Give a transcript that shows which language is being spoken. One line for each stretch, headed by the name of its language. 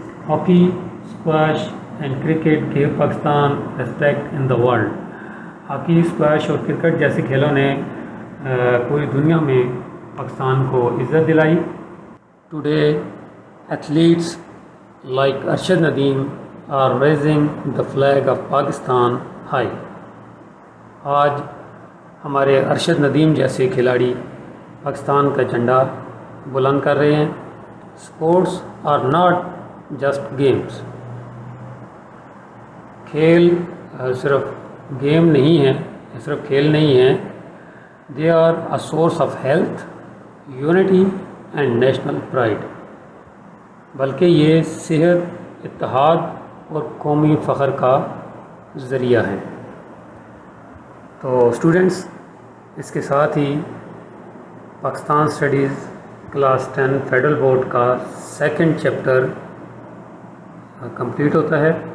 English: Hockey, squash and cricket gave Pakistan respect in the world.
Urdu: Hockey, squash اور cricket جیسے کھیلوں نے پوری دنیا میں پاکستان کو عزت دلائی.
English: Today, athletes like Arshad Nadeem are raising the flag of Pakistan high.
Urdu: آج ہمارے ارشد ندیم جیسے کھلاڑی پاکستان کا جھنڈا بلند کر رہے ہیں.
English: Sports are not just games.
Urdu: کھیل صرف گیم نہیں ہیں, صرف کھیل نہیں ہیں.
English: They are a source of health, unity and national pride.
Urdu: بلکہ یہ صحت, اتحاد اور قومی فخر کا ذریعہ ہے. تو اسٹوڈنٹس, اس کے ساتھ ہی Pakistan studies class 10 federal board کا سیکنڈ چیپٹر کمپلیٹ ہوتا ہے.